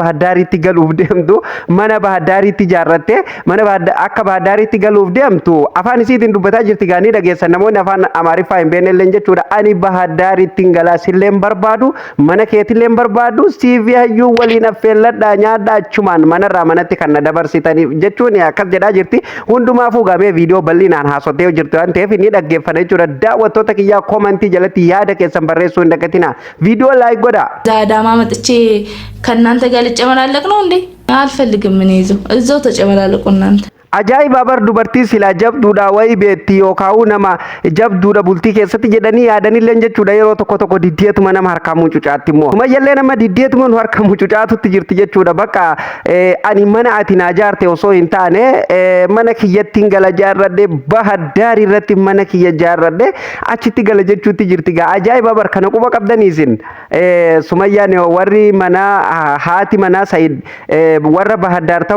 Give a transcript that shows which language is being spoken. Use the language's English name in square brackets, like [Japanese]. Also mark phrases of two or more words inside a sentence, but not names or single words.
[Oromo] Bahaddaaritti galuuf deemtu mana Bahaddaaritti ijaarratte mana akka Bahaddaaritti galuuf deemtu afaan isiitiin dubbataa jirti gaanii dhageessan namoonni afaan Amaariffaa hin beeknelleen jechuudha ani Bahaddaaritti galaasillee barbaadu mana keetillee barbaadu CV hayyuu waliin affeelladhaa nyaadhaa achumaan manarraa manatti kan na dabarsitaniif jechuun akkas jedhaa jirti hundumaafuu gamee viidiyoo bal'inaan haasotee jirtu waan ta'eef ni dhaggeeffadha jechuudha daawwattoota kiyyaa komentii jalatti yaada keessan barreessuu hin dagatinaa viidiyoo laayik godha [Amharic] ዳዳማ መጥቼ ከናንተ ጋር ልጨመላለቅ ነው እንዴ አልፈልግም እኔ እዛው ተጨመላለቁ እናንተ [Oromo] Ajaa'iba bar dubartii silaa jabduudha wayii beetti yookaan nama jabduudha bultii keessatti jedhanii yaadanillee jechuudha yeroo tokko diddeetuma nama harkaa mucucaatti immoo. Sumayyallee nama diddeetuma nu harka mucucaatutti jirti jechuudha bakka ani mana ati naa jaarte osoo hin taane mana kiyyattiin gala jaarradhe Bahaddaar irratti mana kiyya jaarradhe achitti gala jechuutti jirti gaa ajaa'iba bar kana quba qabdaniisin Sumayyaan warri mana haati mana Said warra Bahaddaar ta'uu